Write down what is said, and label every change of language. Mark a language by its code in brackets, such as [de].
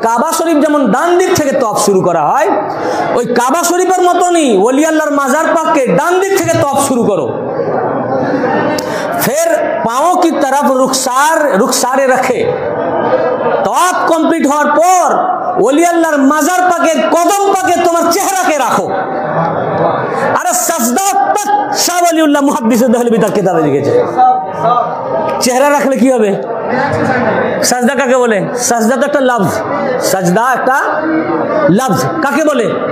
[bn] কাবা শরীফ যেমন ডান দিক থেকে তওয়াফ শুরু করা হয়, ওই কাবা শরীফের মতনই ওলি আল্লাহর মাজার পাককে ডান দিক থেকে তওয়াফ শুরু করো। [ur] फिर पाओ की तरफ रुखसारे रखे। तवाफ कमप्लीट [bn] হওয়ার পর ওলি আল্লাহর মাজার পাকে কদম পাকে তোমার চেহারাকে রাখো। আরে সাজদা তক শাহ ওয়ালিউল্লাহ মুহাদ্দিস দেহলভী তার কিতাবে লিখেছে। চেহারা রাখলে কি হবে? সাজদা কাকে বলে? সাজদা তো একটা লফজ, সাজদা একটা লফজ। কাকে বলে?